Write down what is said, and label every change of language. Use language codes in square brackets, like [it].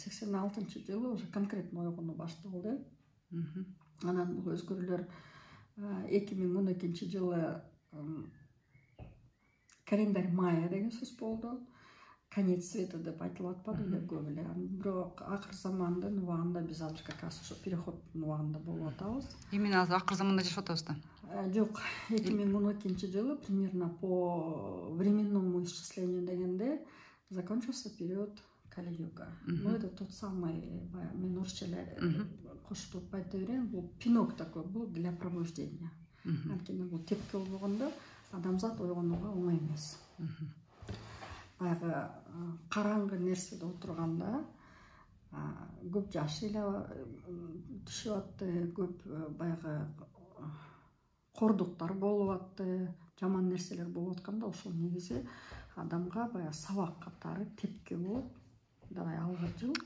[ky] 86-чы жылы уже конкретно ойгонуу башталды. Анан бул өзгөрүүлөр 2012-чи жылы календарь майя деген сөз болду. [ru] Конец света [ky] деп айтылып атпады эле көп эле. Бирок акыр замандын убагында биз азыр [ru] как раз [ky] ошо переходдун убагында болуп атабыз. Именно азыр акыр заманда жашап атабыз да. Жок, 2012 жылы [ru] примерно по временному исчислению [ky] дегенде [ru] закончился период Кали-юга. Ну это тот самый, [ky] мен орусча эле кошутуп айта берейин, бул [ru] пинок такой был для пробуждения. [ky] Анткени бул тепки болгондо адамзат ойгонууга оңой эмес. Баягы караңгы нерседе отурганда көп жаш эле түшүп атты, көп баягы кордуктар болуп атты, жаман нерселер болуп атканда ошол негизи адамга баягы сабак катары тепки болуп, [ru] давай [ky] алга жыл.